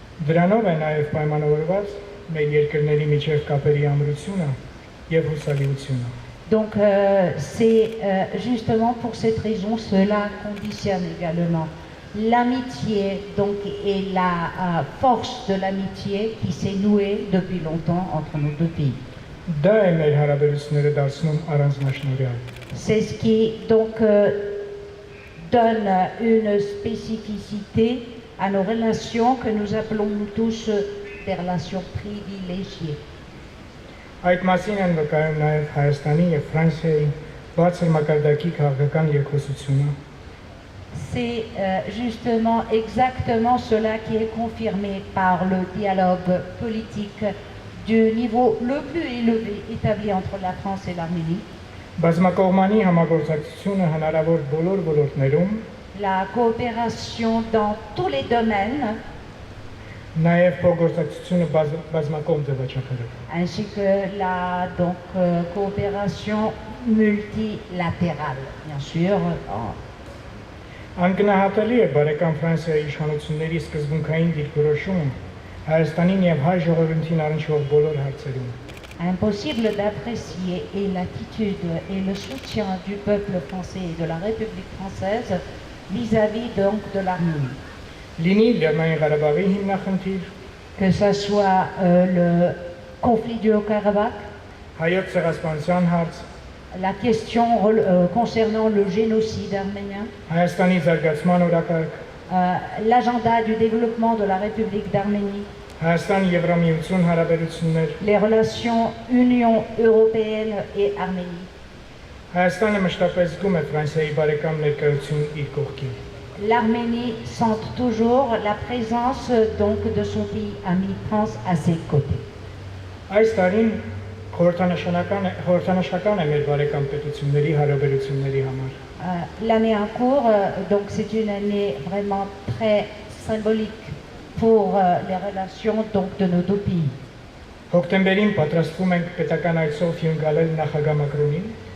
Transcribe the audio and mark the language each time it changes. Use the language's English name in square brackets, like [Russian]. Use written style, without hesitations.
[Armenian] Դրանով է նաև պայմանավորված մեր երկրների միջև կապերի ամրությունը եւ հուսալիությունը։ [French] Donc c'est justement pour cette raison cela conditionne également l'amitié donc et la force de l'amitié qui s'est nouée depuis longtemps entre nos deux pays. [Armenian] Դա է մեր հարաբերությունները դարձնում առանձնաշնորհյալ։ [French] C'est ce qui donc donne une spécificité à nos relations que nous appelons nous tous des relations privilégiées. [Armenian] Այդ մասին են վկայում նաև Հայաստանի եւ Ֆրանսիայի բարձր մակարդակի քաղաքական երկխոսությունը։ [French] C'est justement exactement cela qui est confirmé par le dialogue politique du niveau le plus élevé établi entre la France et l'Arménie. [Armenian] Բազմակողմանի համագործակցությունը հնարավոր բոլոր ոլորտներում, [French] La coopération dans tous les domaines, [Armenian] նաև փոխգործակցությունը բազմակողմ ձևաչափերով։ [French] ainsi que la donc, coopération multilatérale, bien sûr. [Armenian] Անկնահատելի է բարեկամ Ֆրանսիայի իշխանությունների սկզբունքային դիրքորոշումը Հայաստանին եւ հայ ժողովրդին առնչվող բոլոր հարցերում։ [French] Impossible d'apprécier et l'attitude et le soutien du peuple français et de la République française vis-à-vis donc de l'Arménie. [Armenian] Լինի Լեռնային Ղարաբաղի հիմնախնդիր, [French] Que ce soit le conflit du Haut-Karabakh, [Armenian] հայոց ցեղասպանության հարց, [French] la question concernant le génocide arménien, [Armenian] Հայաստանի զարգացման օրակարգ, [French] l'agenda du développement de la République d'Arménie, [Armenian] Հայաստան-Եվրամիություն հարաբերություններ, [French] les relations Union européenne et Arménie. [Armenian] Հայաստանը մշտապես զգում է Ֆրանսիայի բարեկամ ներկայություն իր կողքին։ [French] L'Arménie sent toujours la présence donc de son pays ami France à ses côtés. [Armenian] Այս տարին խորհրդանշական է մեր բարեկամ պետությունների հարաբերությունների համար։ [French] L'année en cours, donc c'est une année vraiment très symbolique pour les relations donc de nos deux pays. [Armenian] Հոկտեմբերին պատրաստվում ենք պետական այցով հյուրընկալել նախագահ Մակրոնին։